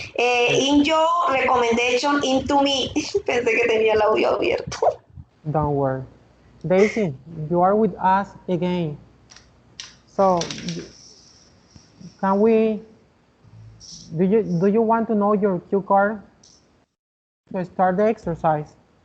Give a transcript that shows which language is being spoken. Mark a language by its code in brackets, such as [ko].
[en] In your recommendation into me. [es] Pensé que tenía el audio abierto. [en] Don't worry. Daisy, you are with us again. So, can we, do you want to know your cue card to start the exercise?